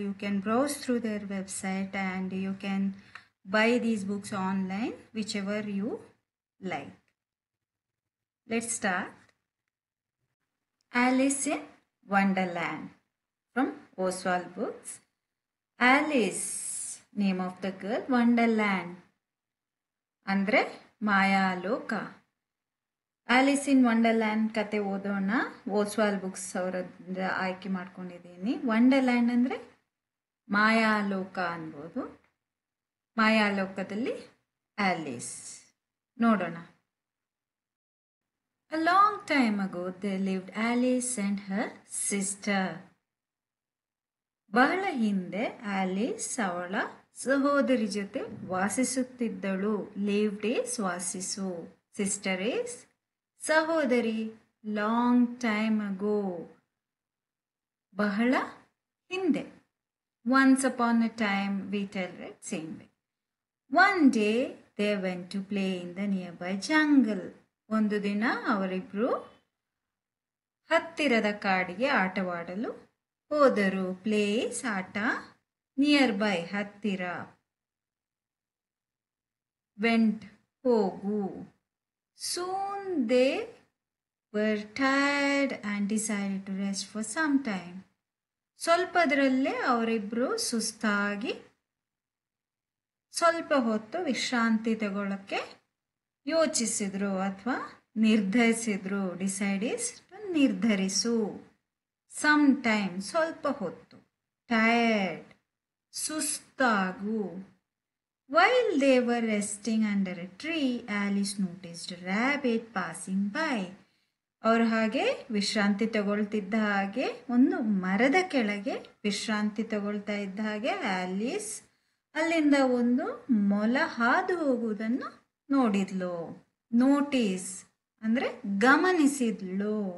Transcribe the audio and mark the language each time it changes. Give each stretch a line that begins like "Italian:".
English: You can browse through their website and you can buy these books online, whichever you like. Let's start. Alice in Wonderland from Oswald Books. Alice, name of the girl. Wonderland
Kannada: andre ಮಾಯಾಲೋಕ. Alice in wonderland ಕತೆ ಓದೋಣ. Oswal books ಅವರದ್ದು ಆಯ್ಕೆ ಮಾಡ್ಕೊಂಡಿದ್ದೀನಿ. Wonderland ಅಂದರೆ ಮಾಯಾಲೋಕ ಅನ್ಬೋದು. ಮಾಯಾಲೋಕದಲ್ಲಿ Alice ನೋಡೋಣ.
English: A long time ago, there lived Alice and her sister.
Kannada: ಬಹಳ ಹಿಂದೆ ಆಲಿಸ್ ಅವಳ ಸಹೋದರಿ ಜೊತೆ ವಾಸಿಸುತ್ತಿದ್ದಳು.
English: Lived is ವಾಸಿಸು, sister is ಸಹೋದರಿ. Long time ago
Kannada: ಬಹಳ ಹಿಂದೆ.
English: Once upon a time, we tell it same way. One day they went to play in the nearby jungle.
Kannada: ಒಂದು ದಿನ ಅವರಿಬ್ರು ಹತ್ತಿರದ ಕಾಡಿಗೆ ಆಟವಾಡಲು ಹೋದರು.
English: Plays ಆಟ, near by ಹತ್ತಿರ, went ಹೋಗು. Soon they were tired and decided to rest for some time.
Kannada: ಸ್ವಲ್ಪದರಲ್ಲೇ ಅವರಿಬ್ಬರು ಸುಸ್ತಾಗಿ ಸ್ವಲ್ಪ ಹೊತ್ತು ವಿಶ್ರಾಂತಿ ತಗೊಳ್ಳೋಕ್ಕೆ ಯೋಚಿಸಿದ್ರು ಅಥವಾ ನಿರ್ಧರಿಸಿದ್ರು.
English: Decide is ನಿರ್ಧರಿಸು. Some time
Kannada: ಸ್ವಲ್ಪ ಹೊತ್ತು,
English: Tired ಸುಸ್ತಾಗು. While they were resting under a tree, Alice noticed a rabbit passing by.
Kannada: ಅವರು ಹಾಗೆ ವಿಶ್ರಾಂತಿ ತಗೊಳ್ತಿದ್ದ ಹಾಗೆ, ಒಂದು ಮರದ ಕೆಳಗೆ ವಿಶ್ರಾಂತಿ ತಗೊಳ್ತಾ ಇದ್ದ ಹಾಗೆ ಆಲಿಸ್ ಅಲ್ಲಿಂದ ಒಂದು ಮೊಲ ಹಾದು ಹೋಗುವುದನ್ನು ನೋಡಿದ್ಲು. ನೋಟಿಸ್ ಅಂದರೆ ಗಮನಿಸಿದ್ಲು.